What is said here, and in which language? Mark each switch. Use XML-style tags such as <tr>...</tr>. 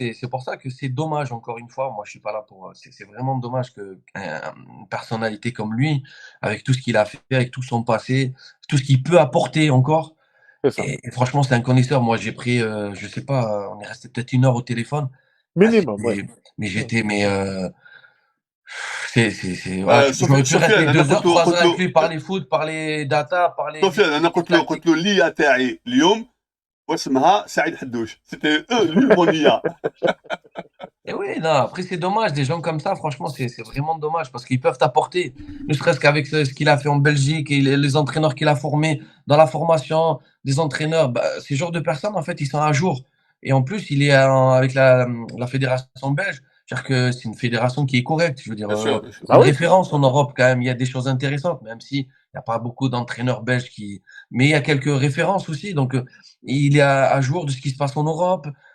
<fr>C'est pour ça que c'est dommage, encore une fois. Moi, je suis pas là pour. C'est vraiment dommage que une personnalité comme lui, avec tout ce qu'il a fait, avec tout son passé, tout ce qu'il peut apporter encore. Et franchement, c'est un connaisseur. Moi, j'ai pris, je sais pas, on est resté peut-être 1 heure au téléphone. Minimum, ouais. Mais j'étais, voilà, j'aurais pu rester 2 heures, 3 heures avec lui, parler foot, parler data, parler.</fr> <ar>Sofiane, أنا قلت له ليا تاعي اليوم واسمها سعيد حدوش.</ar> <fr>C'était lui mon IA. Et oui, non, après c'est dommage, des gens comme ça, franchement, c'est vraiment dommage parce qu'ils peuvent t'apporter, ne serait-ce qu'avec ce qu'il a fait en Belgique et les entraîneurs qu'il a formés dans la formation, des entraîneurs, ces genres de personnes, en fait, ils sont à jour. Et en plus, il est avec la fédération belge, c'est-à-dire que c'est une fédération qui est correcte, je veux dire, une référence en Europe quand même, il y a des choses intéressantes, même si il n'y a pas beaucoup d'entraîneurs belges mais il y a quelques références aussi, donc il est à jour de ce qui se passe en Europe.</fr>